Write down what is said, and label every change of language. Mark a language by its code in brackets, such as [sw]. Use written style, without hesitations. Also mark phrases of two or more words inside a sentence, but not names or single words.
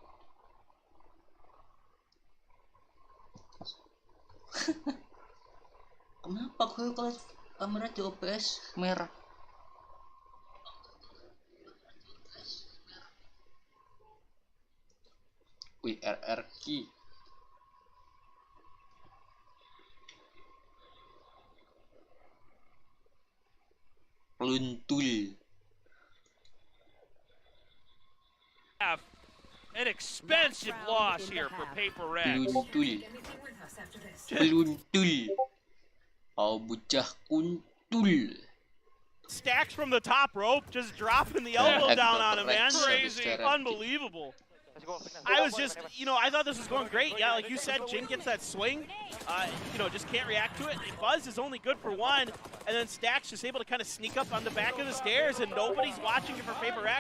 [id] Kenapa gue kalau kamera di OBS merah? Wih, RR key. [jv] Peluntul. [en] An expensive loss here for Paper X. [jv] Peluntul. Peluntul. Oh, bocah kuntul. [en] Stacks from the top rope, just dropping the elbow down on him, man. Crazy. Unbelievable. I was just, I thought this was going great. Yeah, like you said, Jin gets that swing. Just can't react to it. Buzz is only good for one, and then Stacks just able to kind of sneak up on the back of the stairs, and nobody's watching it for Paper X.